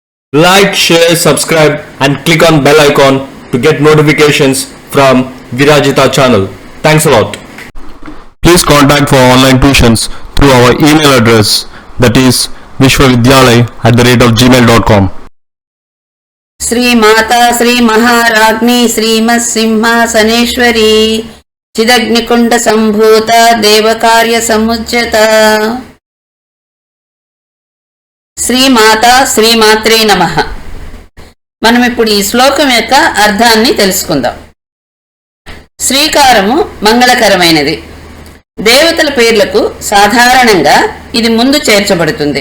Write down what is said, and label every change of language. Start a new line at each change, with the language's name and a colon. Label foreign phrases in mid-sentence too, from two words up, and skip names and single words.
English: Like, share, subscribe and click on bell icon to get notifications from Virajita channel. Thanks a lot. Please contact for online tuitions through our email address, that is vishwavidyalay@gmail.com.
Sanskrit: श्री माता श्री महाराज्ञी श्रीमत् सिंहासनेश्वरी चिदग्निकुंड संभूत देवकार्य समुज्जत శ్రీమాతా శ్రీమాత్రే నమః.
Telugu: మనం ఇప్పుడు ఈ శ్లోకం యొక్క అర్థాన్ని తెలుసుకుందాం. శ్రీకారము మంగళకరమైనది. దేవతల పేర్లకు సాధారణంగా ఇది ముందు చేర్చబడుతుంది.